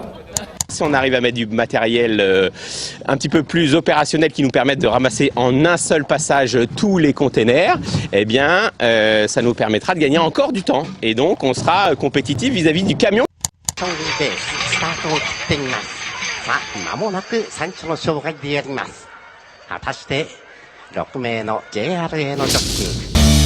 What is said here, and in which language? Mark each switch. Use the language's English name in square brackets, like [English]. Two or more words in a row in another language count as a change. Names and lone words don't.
[French] Si on arrive à mettre du matériel un petit peu plus opérationnel qui nous permette de ramasser en un seul passage tous les containers, eh bien ça nous permettra de gagner encore du temps. Et donc on sera compétitif vis-à-vis du camion. [Japanese] 果たして6名の JR へのジョッキー